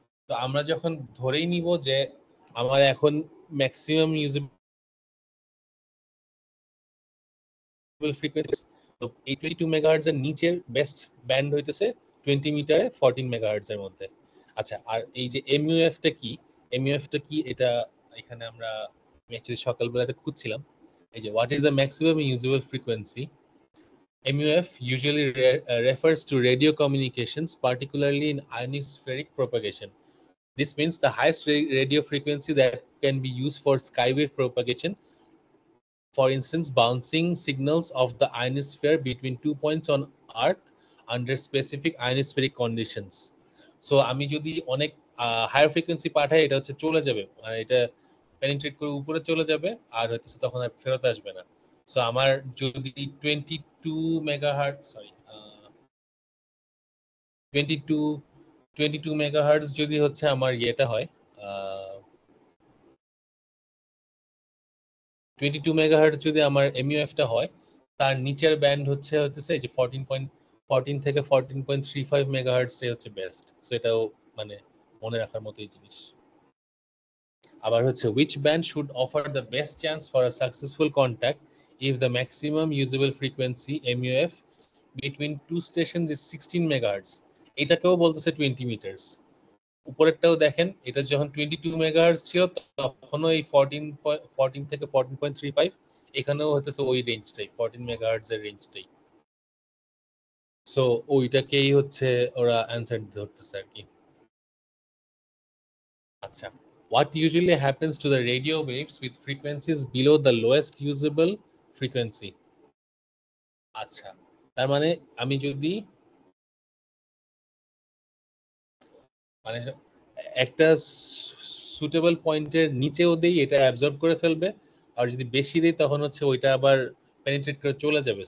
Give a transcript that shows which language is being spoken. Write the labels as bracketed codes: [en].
[bn] তো আমরা যখন ধরেই নিব যে আমার এখন ম্যাক্সিমাম ইউজেবল ফ্রিকোয়েন্সি, তো এই 22 মেগাহার্টজ এর নিচের বেস্ট ব্যান্ড হইতেছে 20 মিটারে 14 মেগাহার্টজ এর মধ্যে। আচ্ছা, আর এই যে এমইউএফটা কি, এমইউএফটা কি এটা এখানে আমরা অ্যাকচুয়ালি সকালবেলা এটা খুঁজছিলাম। এই যে [en] What is the maximum usable frequency, MUF usually refers to radio communications, particularly in ionospheric propagation. This means the highest radio frequency that can be used for skywave propagation, for instance bouncing signals of the ionosphere between 2 points on Earth under specific ionospheric conditions. [bn] So আমি যদি অনেক higher frequency পাঠাই এটা হচ্ছে চলে যাবে, মানে এটা পেনিট্রেট করে উপরে চলে যাবে আর হচ্ছে তখন আর ফেরত আসবে না। সো আমার যদি 22 মেগাহার্টজ 22 মেগাহার্টজ যদি হচ্ছে আমার ইয়েটা হয় 22 মেগাহার্টজ যদি আমার এমইউএফটা হয়, তার নিচের ব্যান্ড হচ্ছে এই যে 14 থেকে 14.35 মেগাহার্টজটাই হচ্ছে বেস্ট। সো এটাও মানে মনে রাখার মতোই জিনিস। আবার হচ্ছে [en] which band should offer the best chance for a successful contact if the maximum usable frequency MUF between two stations is 16 megahertz, [bn] এটাকেও বলতেছে 20 মিটার্স। উপরেরটাও দেখেন, এটা যখন 22 মেগাহার্টজ ছিল তখনও এই 14 থেকে 14.35, এখানেও হতেছে ওই রেঞ্জটাই 14 মেগাহার্টজ এর রেঞ্জটাই। সো ওইটাকেই হচ্ছে ওরা অ্যানসার ধরতেছে আর কি। [en] আচ্ছা, what usually happens to the radio waves with frequencies below the lowest usable frequency? [bn] আচ্ছা, তার মানে আমি যদি মানে একটা সুটেবল পয়েন্টের নিচেও দেই এটা অ্যাবজর্ব করে ফেলবে, আর যদি বেশি দেই তখন হচ্ছে ওইটা আবার পেনিট্রেট করে চলে যাবে।